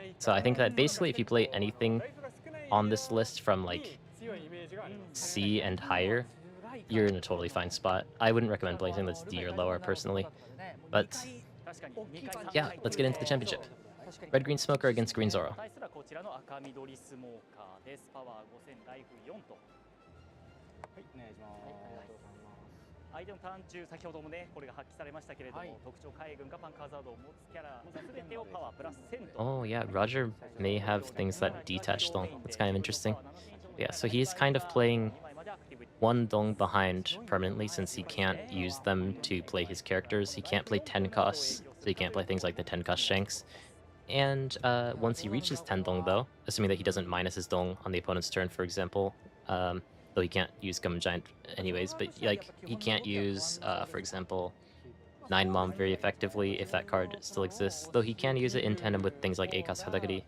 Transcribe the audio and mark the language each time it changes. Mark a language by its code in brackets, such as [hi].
[en] So I think that basically if you play anything on this list from like C and higher, you're in a totally fine spot. I wouldn't recommend playing something that's D or lower personally, but yeah, let's get into the championship. Red Green Smoker against Green Zoro. [ja] 対するはこちらの赤緑スモーカーです。パワー5000、ライフ4と。はい、お願いします。ありがとうございます。相手のターン中、先ほどもね、これが発揮されましたけれども、特徴海軍がパンカーザードを持つキャラ全てをパワープラス1000と。 [en] Oh yeah, Roger may have things that detach Dong. That's kind of interesting. Yeah, so he's kind of playing one Dong behind permanently since he can't use them to play his characters. He can't play 10 costs, so he can't play things like the 10 cost Shanks. And once he reaches 10 Dong though, assuming that he doesn't minus his Dong on the opponent's turn, for example, though he can't use Gum Giant anyways, but like he can't use, for example, 9 Mom very effectively if that card still exists, though he can use it in tandem with things like Akas Hadagari.